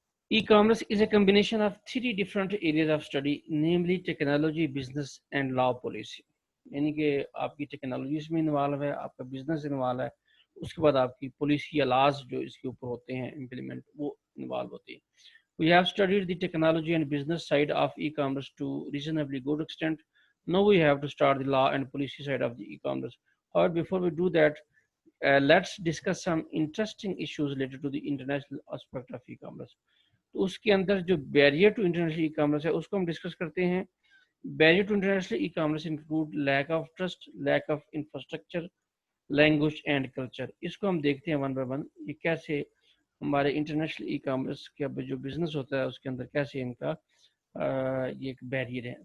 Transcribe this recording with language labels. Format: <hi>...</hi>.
<en>E commerce is a combination of 3 different areas of study, namely technology, business and law policy.</en> <ur>یعنی کہ آپ کی technologies میں involve ہے، آپ کا بزنس انوالو ہے، اس کے بعد آپ کی پالیسی یا لاز جو اس کے اوپر ہوتے ہیں امپلیمنٹ، وہ انوالو ہوتی ہیں.</ur> <en>We have studied the technology and business side of e-commerce to reasonably good extent. Now we have to start the law and policy side of the e-commerce. However, before we do that, let's discuss some interesting issues related to the international aspect of e-commerce.</en> <ur>تو اس کے اندر جو barrier to international e commerce ہے اس کو ہم discuss کرتے ہیں.</ur> <en>Barrier to international e commerce include lack of trust, lack of infrastructure, language and culture.</en> <ur>اس کو ہم دیکھتے ہیں ون بائی ون، یہ کیسے ہمارے انٹرنیشنل ای کامرس کا جو بزنس ہوتا ہے اس کے اندر کیسے ان کا یہ ایک بیریئر ہے.</ur>